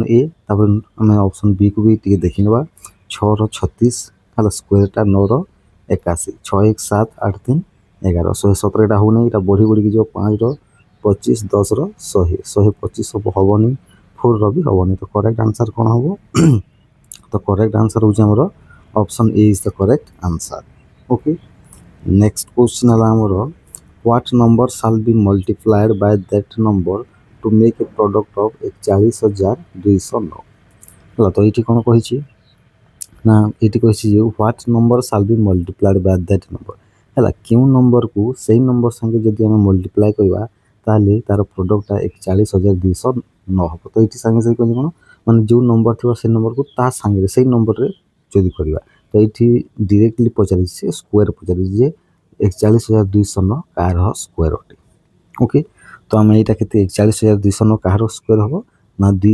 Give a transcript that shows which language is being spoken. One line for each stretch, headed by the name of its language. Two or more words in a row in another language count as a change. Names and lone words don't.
Odia: ଏ ତାପରେ ଆମେ ଅପସନ୍ ବିକୁ ବି ଟିକେ ଦେଖିନେବା 6ର 36 ହେଲା ସ୍କୋୟାରଟା 9ର 81 6 1 7 8 3 11 117 ଏଇଟା ହେଉନି ଏଇଟା ବଢ଼ି ବଢ଼ିକି ଯିବ 5ର 25 10ର 100 125 ହେବନି 4ର ବି ହେବନି ତ
English: correct answer
Odia: କ'ଣ ହେବ ତ
English: correct answer
Odia: ହେଉଛି ଆମର
English: option A is the correct answer okay next question
Odia: ହେଲା ଆମର
English: what number shall be multiplied by that number to make a product of
Odia: 41,209 ହେଲା ତ ଏଇଠି କ'ଣ କହିଛି ନା ଏଇଠି କହିଛି ଯେ
English: what number shall be multiplied by that number
Odia: ହେଲା କେଉଁ ନମ୍ବରକୁ ସେଇ ନମ୍ବର ସାଙ୍ଗେ ଯଦି ଆମେ ମଲ୍ଟିପ୍ଲାଏ କରିବା ତାହେଲେ ତାର ପ୍ରଡ଼କ୍ଟଟା 41,209 ହେବ ତ ଏଇଠି ସାଙ୍ଗେ ସାଙ୍ଗେ କହିଲେ କ'ଣ ମାନେ ଯେଉଁ ନମ୍ବର ଥିବ ସେ ନମ୍ବରକୁ ତା ସାଙ୍ଗରେ ସେଇ ନମ୍ବରରେ ଯଦି କରିବା ତ ଏଇଠି ଡିରେକ୍ଟଲି ପଚାରିଛି ସେ ସ୍କୋୟାର ପଚାରିଛି ଯେ 41,209 କାହାର ସ୍କୋୟାର ଅଟେ ଓକେ ତ ଆମେ ଏଇଟା କେତେ 41,209 କାହାର ସ୍କୋୟାର ହେବ ନା